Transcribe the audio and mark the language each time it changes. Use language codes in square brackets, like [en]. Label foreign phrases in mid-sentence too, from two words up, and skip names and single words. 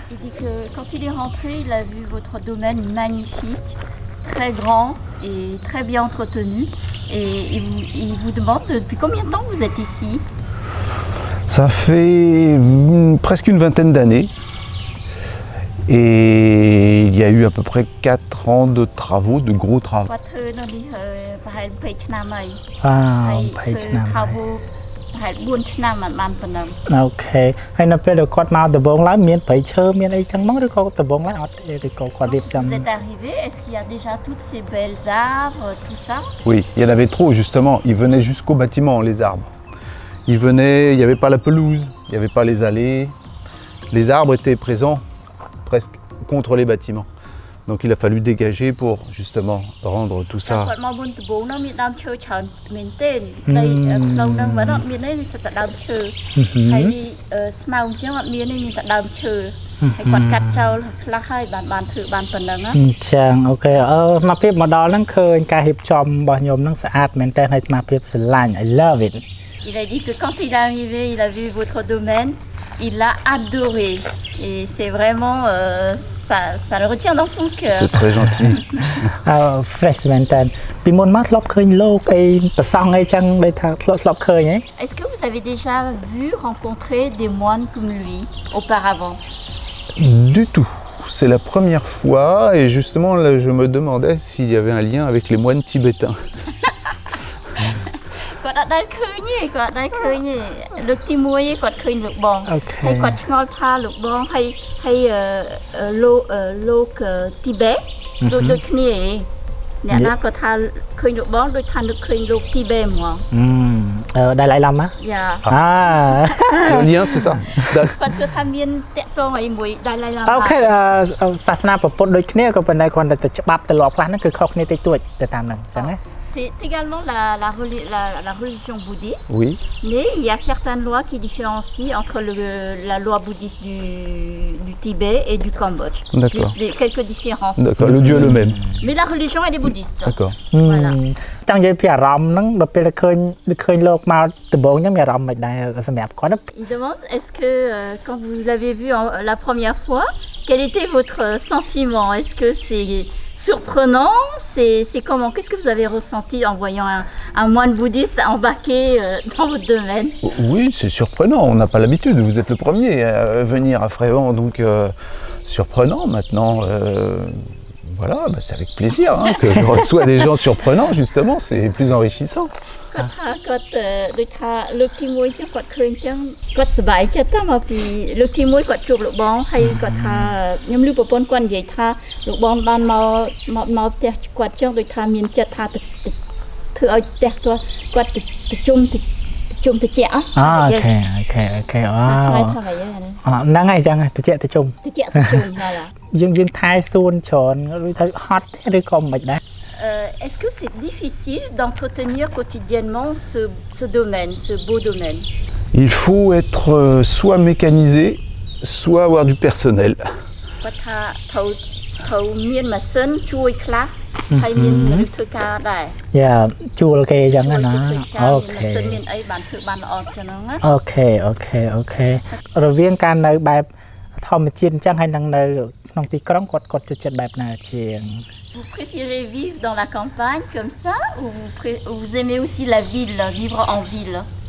[fr] Il dit que quand il est rentré, il a vu votre domaine magnifique, très grand et très bien entretenu. Et il vous demande depuis combien de temps vous êtes ici? Ça fait presque une vingtaine d'années. Et il y a eu à peu près 4 ans de travaux, de gros travaux. [km] គាត់ធ្វើនៅនេះប្រហែល20ឆ្នាំហើយ 20ឆ្នាំ travaux ប្រហែល4ឆ្នាំបានប៉ុណ្ណឹង អូខេហើយនៅពេលដែលគាត់មកដំបងឡើងមានព្រៃឈើមានអីចឹងមកឬក៏ដំបងឡើងអត់ទេឬក៏គាត់រៀបចំ [fr] Vous êtes arrivé, est-ce qu'il y a déjà toutes ces belles arbres, tout ça? Oui, il y en avait trop justement. Ils venaient jusqu'au bâtiment, les arbres. Ils venaient, il n'y avait pas la pelouse, il n'y avait pas les allées. Les arbres étaient présents presque contre les bâtiments. Donc il a fallu dégager pour justement rendre tout [km] តែ [fr] ça. [km] គាត់មកមុនដំបូងនោះមានដើមឈើច្រើនមែនទេដីក្នុងហ្នឹងមិនអត់មានទេសិតតែដើមឈើហើយស្មៅអញ្ចឹងអត់មានទេមានតែដើមឈើហើយគាត់កាត់ចោលខ្លះហើយបានធ្វើបានប៉ុណ្ណឹងណា ចឹងអូខេមកភាពមកដល់ហ្នឹងឃើញការរៀបចំរបស់ខ្ញុំហ្នឹងស្អាតមែនតើហើយស្មារតីស្រឡាញ់ [en] I love it [fr] Il a dit que quand il est arrivé, il a vu votre domaine, il l'a adoré. Et c'est vraiment, ça le retient dans son cœur. C'est très gentil. [km] fresh មែនតើពីមុនមកធ្លាប់ឃើញលោកអីប្រសង់អីចឹងដូចថាធ្លាប់ឃើញហ៎ [fr] Est-ce que vous avez déjà vu rencontrer des moines comme lui auparavant? Du tout. C'est la première fois et justement là, je me demandais s'il y avait un lien avec les moines tibétains. [km] គាត់អត់ដែលឃើញទេគាត់អត់ដែលឃើញទេលើកទី1ទេគាត់ឃើញលោកបងហើយគាត់ឆ្ងល់ថាលោកបងហើយលោកទីបេដូចគ្នាឯងអ្នកណាក៏ថាឃើញលោកបងដូចថានឹកឃើញលោកទីបេហ្មង ដែលឡៃឡាំណា យ៉ា [fr] Le lien, c'est ça. [km] គាត់សួរថាមានតាក់ទងអីមួយដែលឡៃឡាំ អូខេសាសនាពុទ្ធដូចគ្នាក៏ប៉ុន្តែគ្រាន់តែច្បាប់ទម្លាប់ខ្លះហ្នឹងគឺខុសគ្នាតិចតួចទៅតាមហ្នឹងចឹងណា [fr] C'est également la religion bouddhiste, Oui. mais il y a certaines lois qui différencient entre la loi bouddhiste du Tibet et du Cambodge. D'accord. Juste quelques différences. D'accord, le Dieu le même. Mais la religion, elle est bouddhiste. D'accord. Voilà. [km] ចង់និយាយពីអារម្មណ៍ហ្នឹងដល់ពេលឃើញលោកមកដំបូងខ្ញុំមានអារម្មណ៍មិនដែរសម្រាប់គាត់ [fr] Il demande, est-ce que quand vous l'avez vu la première fois, quel était votre sentiment? Est-ce que c'est surprenant, c'est comment? Qu'est-ce que vous avez ressenti en voyant un moine bouddhiste embarqué dans votre domaine? Oui, c'est surprenant, on n'a pas l'habitude, vous êtes le premier à venir à Frévent, donc surprenant maintenant. Voilà, bah, c'est avec plaisir hein, que je reçois des gens surprenants, justement, c'est plus enrichissant. [km] គាត់ដូចថាលើកទី1ចឹងគាត់ឃើញចឹងគាត់សប្បាយចិត្តតែមកពីលើកទី1គាត់ជួបលោកបងហើយគាត់ថាខ្ញុំឮប្រពន្ធគាត់និយាយថាលោកបងបានមកផ្ទះគាត់ចឹងដូចថាមានចិត្តថាធ្វើឲ្យផ្ទះគាត់ទៅជុំតិចអូខេអូ ហ្នឹងហើយចឹងតិចទៅជុំហើយយើងថែសួនច្រើនឬថាហត់ឬក៏មិនដែរ [fr] Est-ce que c'est difficile d'entretenir quotidiennement ce domaine, ce beau domaine? Il faut être soit mécanisé, soit avoir du personnel. [km] គាត់ថាត្រូវមានម៉ាស៊ីនជួយខ្លះហើយមានមនុស្សធ្វើការដែរយ៉ាជួលគេចឹងណាអូខេម៉ាស៊ីនមានអីបានធ្វើបានល្អចឹងណាអូខេរវាងការនៅបែបធម្មជាតិអញ្ចឹងហើយនឹងនៅក្នុងទីក្រុងគាត់ចូលចិត្តបែបណាជាង [fr] Vous préférez vivre dans la campagne comme ça ou vous aimez aussi la ville, vivre en ville?